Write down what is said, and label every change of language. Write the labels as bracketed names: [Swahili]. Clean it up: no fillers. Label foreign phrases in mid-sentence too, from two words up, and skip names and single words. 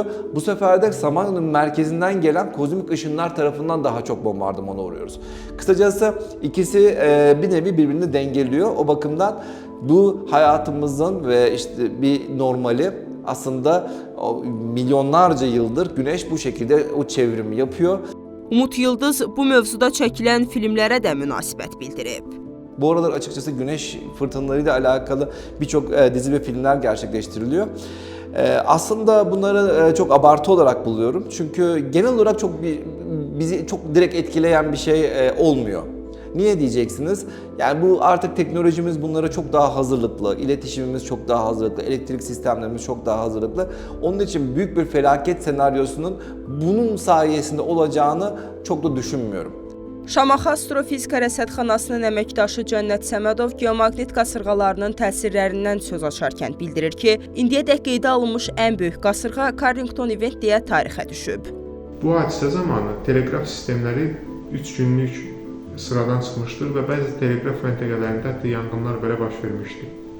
[Turkish] Bu sefer de Samanyolu'nun merkezinden gelen kozmik ışınlar tarafından daha çok bombardımana uğruyoruz. Kısacası ikisi bir nevi birbirini dengeliyor. O bakımdan bu hayatımızın ve işte bir normali aslında milyonlarca yıldır güneş bu şekilde o çevrimi yapıyor. [Azerbaijani] Umut Yıldız bu mövzuda çəkilən filmlərə də münasibət bildirib. [Turkish] Bu aralar açıkçası güneş fırtınalarıyla alakalı birçok dizi ve filmler gerçekleştiriliyor. Aslında bunları çok abartı olarak buluyorum. Çünkü genel olarak bizi çok direkt etkileyen bir şey olmuyor. Niye diyeceksiniz? Yani bu artık teknolojimiz bunlara çok daha hazırlıklı, iletişimimiz çok daha hazırlıklı, elektrik sistemlerimiz çok daha hazırlıklı. Onun için büyük bir felaket senaryosunun bunun sayesinde olacağını çok da düşünmüyorum. [Azerbaijani] Şamaxı Astrofizika Rəsədxanasının əməkdaşı Cənnət Səmədov geomaqnit qasırğalarının təsirlərindən söz açarkən bildirir ki, indiyədək qeydə alınmış ən böyük qasırğa Carrington Event deyə tarixə düşüb. Bu hadisə zamanı teleqraf sistemləri 3 günlük sıradan çıxmışdır və bəzi teleqraf məntəqələrində hətta yanğınlar belə baş vermişdir.